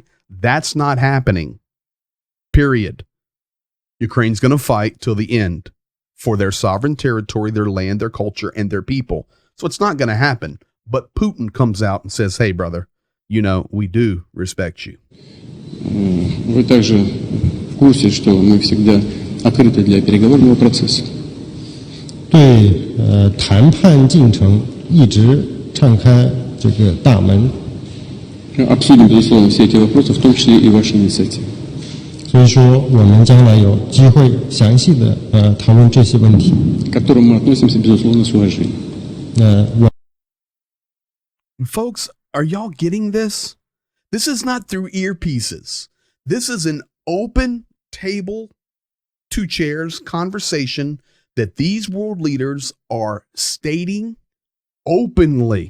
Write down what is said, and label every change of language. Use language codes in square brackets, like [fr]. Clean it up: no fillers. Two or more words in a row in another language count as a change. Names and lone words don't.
[en] That's not happening. Period. Ukraine's going to fight till the end for their sovereign territory, their land, their culture, and their people. So it's not going to happen. But Putin comes out and says, hey, brother, you know, we do respect you. [ru] Вы также в курсе, что мы всегда открыты для переговорного процесса. [zh] 对谈判进程一直敞开这个大门。 [ru] Обсудим, безусловно, все эти вопросы, в том числе и ваши инициативы. [zh] 所以说，我们将来有机会详细的讨论这些问题。 [ru] К которым мы относимся, безусловно, с уважением. [en] Folks, are y'all getting this? This is not through earpieces. This is an open table, two chairs conversation that these world leaders are stating openly.